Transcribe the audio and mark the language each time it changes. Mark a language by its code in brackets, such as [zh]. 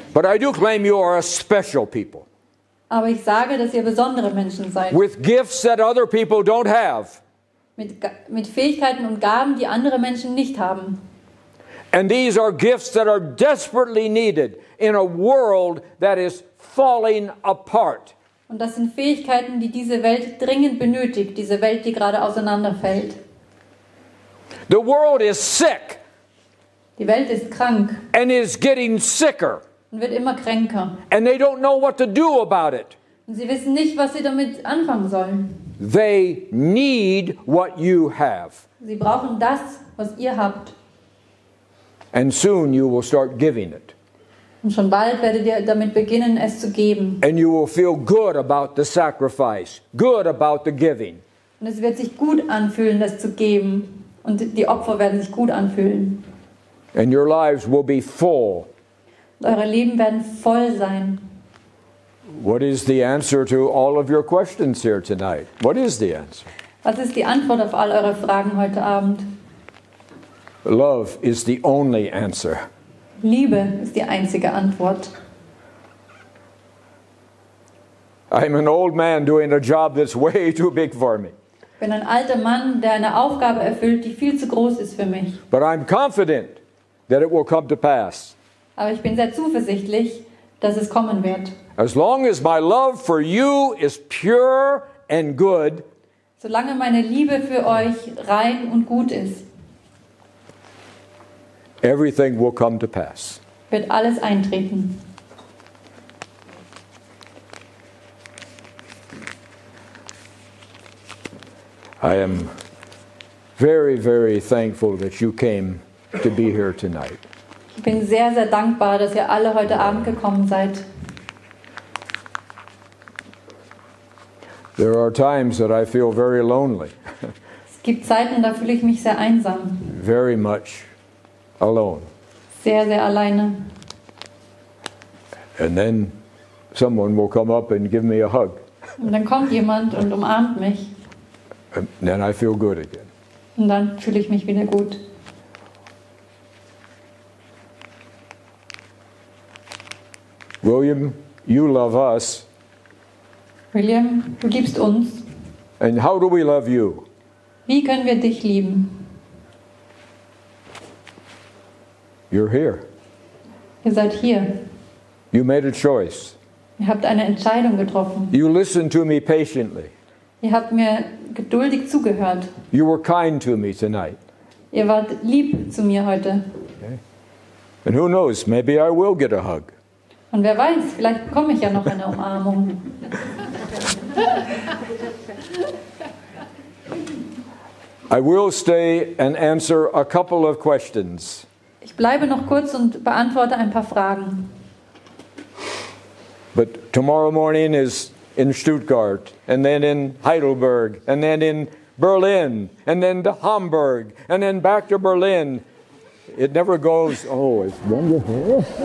[en] But I do claim you are a special people [de] aber ich sage, dass ihr besondere Menschen seid. [en] with gifts that other people don't have. [de] Mit Fähigkeiten und Gaben, die andere Menschen nicht haben. [en] And these are gifts that are desperately needed in a world that is falling apart. [de] Und das sind Fähigkeiten, die diese Welt dringend benötigt, diese Welt, die gerade auseinanderfällt. [en] The world is sick [de] Die Welt ist krank [en] and is getting sicker, [de] und wird immer kränker. [en] and they don't know what to do about it. [de] Und sie wissen nicht, was sie damit anfangen sollen. [en] They need what you have. [de] Sie brauchen das, was ihr habt. [en] And soon you will start giving it. [de] Und schon bald werdet ihr damit beginnen, es zu geben. [en] And you will feel good about the sacrifice, good about the giving. [de] Und es wird sich gut anfühlen, das zu geben. Und die Opfer werden sich gut anfühlen. [en] And your lives will be full. [de] Und eure Leben werden voll sein. [en] What is the answer to all of your questions here tonight? What is the answer? [de] Was ist die Antwort auf all eure Fragen heute Abend? [en] Love is the only answer. [de] Liebe ist die einzige Antwort. [en] I'm an old man doing a job that's way too big for me. [de] Ich bin ein alter Mann, der eine Aufgabe erfüllt, die viel zu groß ist für mich. [en] But I'm confident that it will come to pass. [de] Aber ich bin sehr zuversichtlich, dass es kommen wird. [en] As long as my love for you is pure and good, [de] Solange meine Liebe für euch rein und gut ist, [en] everything will come to pass. [de] wird alles eintreten. [en] I am very, very thankful that you came to be here tonight. [de] Ich bin sehr, sehr dankbar, dass ihr alle heute Abend gekommen seid. [en] There are times that I feel very lonely, [de] Es gibt Zeiten, da fühle ich mich sehr einsam, [en] very much alone. [de] sehr, sehr alleine. [en] And then someone will come up and give me a hug, [de] Und dann kommt jemand und umarmt mich. [en] and then I feel good again. [de] Und dann fühle ich mich wieder gut. [en] William, you love us, [de] William, du liebst uns. [en] and how do we love you? [de] Wie können wir dich lieben? [en] You're here. [de] Ihr seid hier. [en] You made a choice. [de] Ihr habt eine Entscheidung getroffen. [en] You listened to me patiently. [de] Ihr habt mir geduldig zugehört. [en] You were kind to me tonight. [de] Ihr wart lieb zu mir heute. [en] And who knows, maybe I will get a hug. [de] Und wer weiß, vielleicht bekomme ich ja noch eine Umarmung. [en] I will stay and answer a couple of questions. [de] Ich bleibe noch kurz und beantworte ein paar Fragen. [en] But tomorrow morning is in Stuttgart, and then in Heidelberg, and then in Berlin, and then to Hamburg, and then back to Berlin. It never goes, oh, it's wonderful.